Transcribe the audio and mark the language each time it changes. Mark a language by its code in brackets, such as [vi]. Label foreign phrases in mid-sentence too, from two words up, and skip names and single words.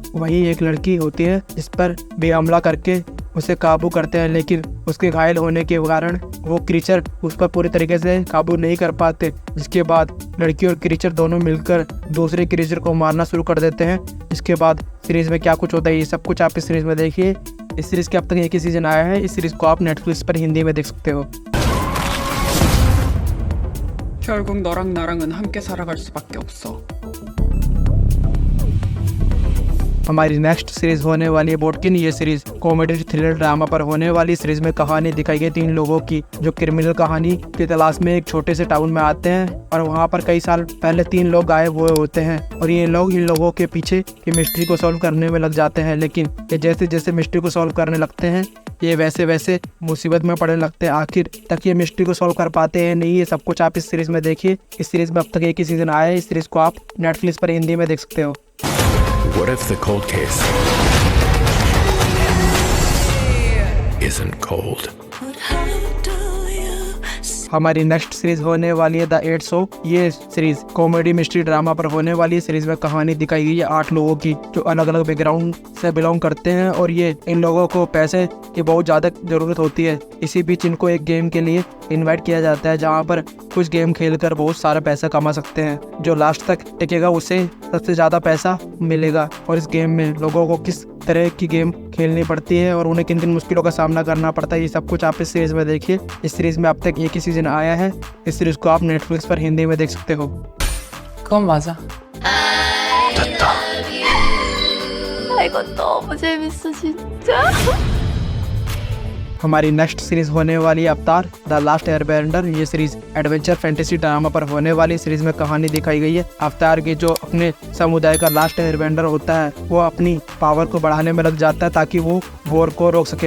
[hi] वहीं एक लड़की होती है जिस पर भी हमला करके उसे काबू करते हैं, लेकिन उसके घायल होने के कारण वो क्रीचर उस पर पूरी तरीके से काबू नहीं कर पाते। जिसके बाद लड़की और क्रीचर दोनों मिलकर दूसरे क्रीचर को मारना शुरू कर देते हैं। इसके बाद सीरीज में क्या कुछ होता है ये सब कुछ आप इस सीरीज में देखिए। इस सीरीज के अब तक एक ही सीजन आया है। इस सीरीज को आप नेटफ्लिक्स पर हिंदी में देख सकते हो। [ko] 결국 너랑 나랑은 함께 살아갈 수밖에 없어. [hi] हमारी [en] next series [hi] होने वाली है बोटकिन। ये सीरीज [en] comedy thriller drama [hi] पर होने वाली सीरीज में कहानी दिखाई गई 3 लोगों की जो क्रिमिनल कहानी की तलाश में एक छोटे से टाउन में आते हैं और वहाँ पर कई साल पहले 3 लोग गायब हुए होते हैं और ये लोग इन लोगों के पीछे की मिस्ट्री को सॉल्व करने में लग जाते हैं। लेकिन ये जैसे जैसे मिस्ट्री को सॉल्व करने लगते हैं ये वैसे वैसे मुसीबत में पड़ने लगते हैं। आखिर तक ये मिस्ट्री को सॉल्व कर पाते हैं नहीं, ये सब कुछ आप इस सीरीज में देखिए। इस सीरीज में अब तक एक ही सीजन आया है। इस सीरीज को आप नेटफ्लिक्स पर हिंदी में देख सकते हो। [en] What if the cold case isn't cold? [hi] हमारी [en] next series [hi] होने वाली है द 8 शो। ये सीरीज [en] comedy mystery drama [hi] पर होने वाली है। सीरीज में कहानी दिखाई गई है 8 लोगों की जो अलग अलग बैकग्राउंड से बिलोंग करते हैं और ये इन लोगों को पैसे की बहुत ज़्यादा ज़रूरत होती है। इसी बीच इनको एक गेम के लिए इनवाइट किया जाता है जहाँ पर कुछ गेम खेलकर बहुत सारा पैसा कमा सकते हैं। जो लास्ट तक टिकेगा उसे सबसे ज़्यादा पैसा मिलेगा। और इस गेम में लोगों को किस तरह की गेम खेलनी पड़ती है और उन्हें किन किन मुश्किलों का सामना करना पड़ता है ये सब कुछ आप इस सीरीज में देखिए। इस सीरीज में अब तक एक ही सीजन आया है। इस सीरीज को आप नेटफ्लिक्स पर हिंदी में देख सकते हो। [ko] 그건 맞아. 이거 너무 재밌어 진짜. [hi] हमारी [en] next series [hi] होने वाली है अवतार द लास्ट एयरबेंडर। ये सीरीज [en] adventure fantasy drama [hi] पर होने वाली सीरीज में कहानी दिखाई गई है अवतार के जो अपने समुदाय का [en] last airbender [hi] होता है वो अपनी पावर को बढ़ाने में लग जाता है ताकि वो वॉर को रोक सके।